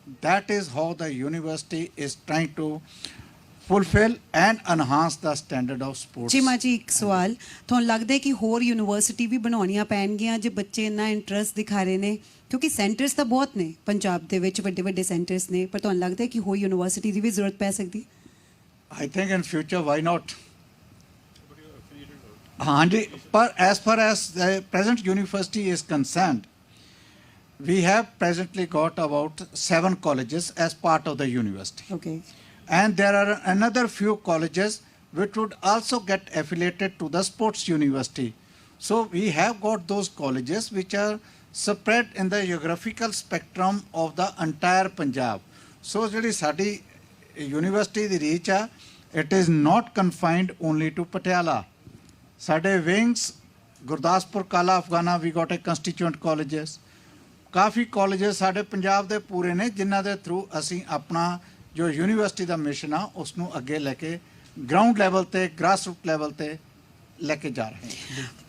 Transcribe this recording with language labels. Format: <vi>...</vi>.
<en>That is how the university is trying to fulfil and enhance the standard of sports.</en> <pa>Cheema ਜੀ ਇੱਕ ਸਵਾਲ, ਤੁਹਾਨੂੰ ਲੱਗਦਾ ਹੈ ਕਿ ਹੋਰ ਯੂਨੀਵਰਸਿਟੀ ਵੀ ਬਣਾਉਣੀਆਂ ਪੈਣਗੀਆਂ ਜੇ ਬੱਚੇ ਇੰਨਾ ਇੰਟਰਸਟ ਦਿਖਾ ਰਹੇ ਨੇ? ਕਿਉਂਕਿ ਸੈਂਟਰਸ ਤਾਂ ਬਹੁਤ ਨੇ ਪੰਜਾਬ ਦੇ ਵਿੱਚ, ਵੱਡੇ ਵੱਡੇ ਸੈਂਟਰਸ ਨੇ, ਪਰ ਤੁਹਾਨੂੰ ਲੱਗਦਾ ਹੈ ਕਿ ਹੋਰ ਯੂਨੀਵਰਸਿਟੀ ਦੀ ਵੀ ਜ਼ਰੂਰਤ ਪੈ ਸਕਦੀ?</pa> <en>I think in future why not.</en> <pa>ਹਾਂਜੀ, ਪਰ</pa> <en>as far as the present university is concerned, we have presently got about 7 colleges as part of the university. Okay. And there are another few colleges which would also get affiliated to the sports university. So we have got those colleges which are spread in the geographical spectrum of the entire Punjab. So</en> <pa>ਜਿਹੜੀ ਸਾਡੀ university ਦੀ reach ਆ,</pa> <en>it is not confined only to Patiala.</en> <pa>ਸਾਡੇ wings Gurdaspur, ਕਾਲਾ ਅਫਗਾਨਾ ਵੀ</pa> <en>got a constituent colleges,</en> <pa>ਕਾਫੀ colleges ਸਾਡੇ ਪੰਜਾਬ ਦੇ ਪੂਰੇ ਨੇ ਜਿਨ੍ਹਾਂ ਦੇ ਥਰੂ ਅਸੀਂ ਆਪਣਾ ਜੋ ਯੂਨੀਵਰਸਿਟੀ ਦਾ ਮਿਸ਼ਨ ਆ ਉਸ ਨੂੰ ਅੱਗੇ ਲੈ ਕੇ ਗਰਾਊਂਡ ਲੈਵਲ ਤੇ ਗ੍ਰਾਸ ਰੂਟ ਲੈਵਲ ਤੇ ਲੈ ਕੇ ਜਾ ਰਹੇ ਹਾਂ।</pa>